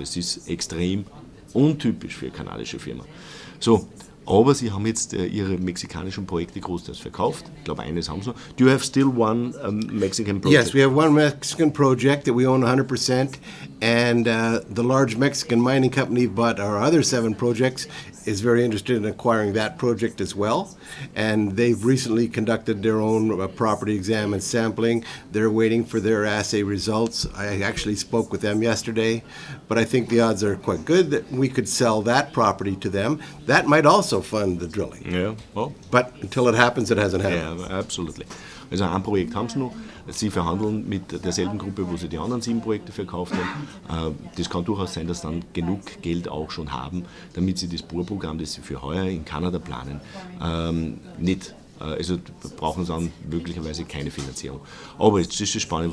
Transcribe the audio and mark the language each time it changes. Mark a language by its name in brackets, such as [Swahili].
[German] Das ist extrem untypisch für eine kanadische Firma. So, aber sie haben jetzt ihre mexikanischen Projekte großteils verkauft. Ich glaube, eines haben sie noch. [English] Do you have still one Mexican project? Yes, we have one Mexican project that we own 100%, and the large Mexican mining company bought our other 7 projects is very interested in acquiring that project as well. And they've recently conducted their own property exam and sampling. They're waiting for their assay results. I actually spoke with them yesterday, but I think the odds are quite good that we could sell that property to them. That might also fund the drilling. Ja, well. But until it happens, it hasn't happened. Ja, absolutely. [German] Also ein Projekt haben sie noch. Sie verhandeln mit derselben Gruppe, wo sie die anderen 7 Projekte verkauft haben. Das kann durchaus sein, dass sie dann genug Geld auch schon haben, damit sie das Bohrprogramm, das sie für heuer in Kanada planen, nicht. Also brauchen sie dann möglicherweise keine Finanzierung. Aber jetzt ist es spannend.